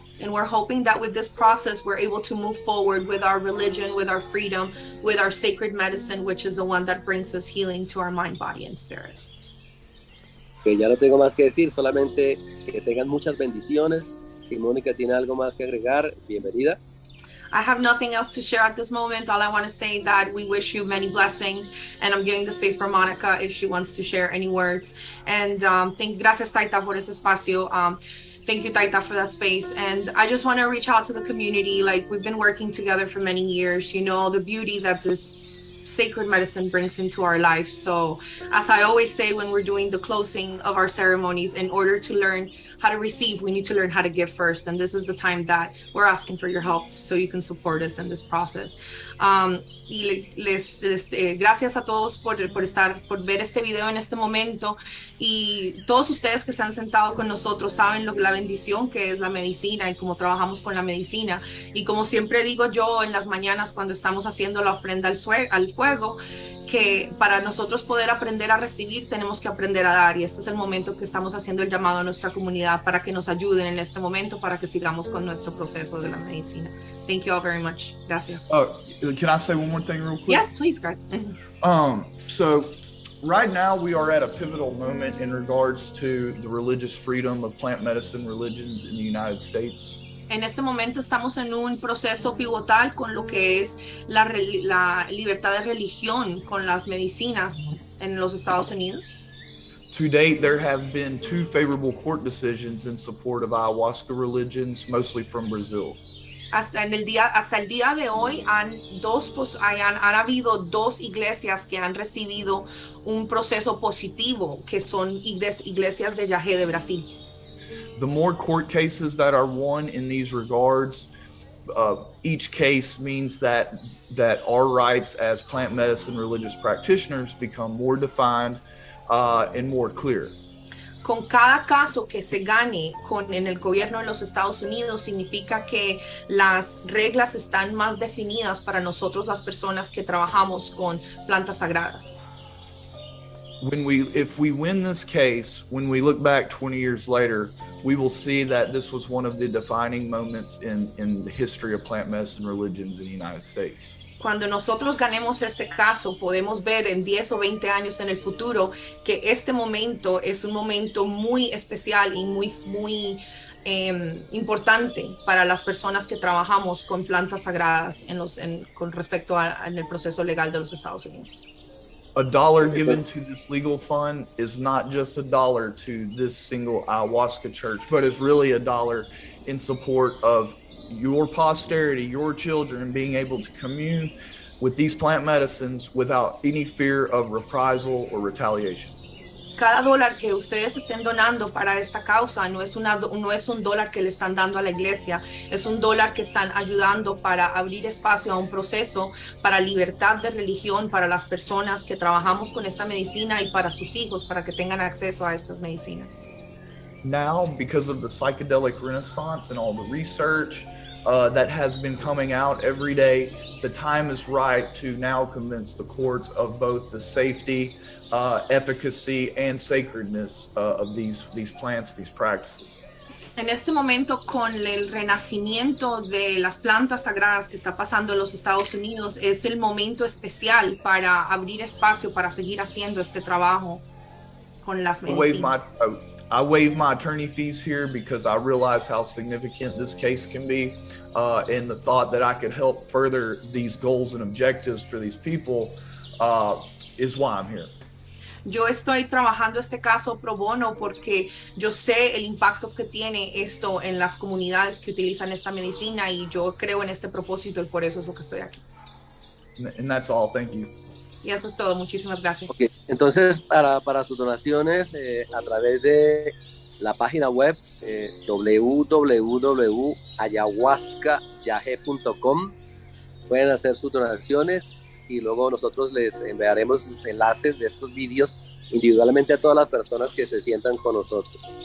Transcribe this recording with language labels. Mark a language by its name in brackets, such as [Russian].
[English] And we're hoping that with this process, we're able to move forward with our religion, with our freedom, with our sacred medicine, which is the one that brings us healing to our mind, body, and spirit. [Spanish] Que ya no tengo más que decir, solamente que tengan muchas bendiciones. Si Mónica tiene algo más que agregar, bienvenida. [English] I have nothing else to share at this moment. All I want to say that we wish you many blessings, and I'm giving the space for Monica if she wants to share any words. [Spanish] And gracias, Taita, por ese espacio. [English] Thank you, Taita, for that space. And I just want to reach out to the community. Like, we've been working together for many years. You know, the beauty that this sacred medicine brings into our life. So as I always say when we're doing the closing of our ceremonies, in order to learn how to receive, we need to learn how to give first. And this is the time that we're asking for your help so you can support us in this process. [Spanish] Y gracias a todos por ver este video en este momento, y todos ustedes que se han sentado con nosotros saben la bendición que es la medicina y cómo trabajamos con la medicina. Y como siempre digo yo en las mañanas cuando estamos haciendo la ofrenda al fuego, que para nosotros poder aprender a recibir tenemos que aprender a dar, y este es el momento que estamos haciendo el llamado a nuestra comunidad para que nos ayuden en este momento para que sigamos con nuestro proceso de la medicina. [English] Thank you all very much. Gracias. Can I say one more thing real quick? Yes, please, Greg. So right now we are at a pivotal moment in regards to the religious freedom of plant medicine religions in the United States. [Spanish] En este momento estamos en un proceso pivotal con lo que es la libertad de religión con las medicinas en los Estados Unidos. [English] To date, there have been 2 favorable court decisions in support of ayahuasca religions, mostly from Brazil. [Spanish] Hasta el día de hoy han habido 2 iglesias que han recibido un proceso positivo, que son iglesias de Yage de Brasil. [English] The more court cases that are won in these regards, each case means that our rights as plant medicine religious practitioners become more defined and more clear. [Spanish] Con cada caso que se gane en el gobierno de los Estados Unidos, significa que las reglas están más definidas para nosotros, las personas que trabajamos con plantas sagradas. [English] If we win this case, when we look back 20 years later, we will see that this was one of the defining moments in the history of plant medicine religions in the United States. [Spanish] cuando nosotros ganemos este caso, podemos ver en 10 o 20 años en el futuro que este momento es un momento muy especial y muy importante para las personas que trabajamos con plantas sagradas con respecto en el proceso legal de los Estados Unidos. [English] A dollar given to this legal fund is not just a dollar to this single ayahuasca church, but it's really a dollar in support of your posterity, your children being able to commune with these plant medicines without any fear of reprisal or retaliation. [Spanish] Cada dólar que ustedes estén donando para esta causa no es un dólar que le están dando a la iglesia, es un dólar que están ayudando para abrir espacio a un proceso para libertad de religión para las personas que trabajamos con esta medicina y para sus hijos, para que tengan acceso a estas medicinas. [English] Now, because of the psychedelic renaissance and all the research that has been coming out every day, the time is right to now convince the courts of both the safety, efficacy, and sacredness of these plants, these practices. [Spanish] En este momento, con el renacimiento de las plantas sagradas que está pasando en los Estados Unidos, es el momento especial para abrir espacio para seguir haciendo este trabajo con las medicinas. [English] I waive my attorney fees here because I realize how significant this case can be, and the thought that I could help further these goals and objectives for these people is why I'm here. [Spanish] Yo estoy trabajando este caso pro bono porque yo sé el impacto que tiene esto en las comunidades que utilizan esta medicina y yo creo en este propósito y por eso es lo que estoy aquí. [English] And that's all. Thank you. [Spanish] Y eso es todo. Muchísimas gracias. [English] Okay. [Spanish] Entonces, para sus donaciones, a través de la página web www.ayahuascayage.com pueden hacer sus donaciones y luego nosotros les enviaremos enlaces de estos vídeos individualmente a todas las personas que se sientan con nosotros.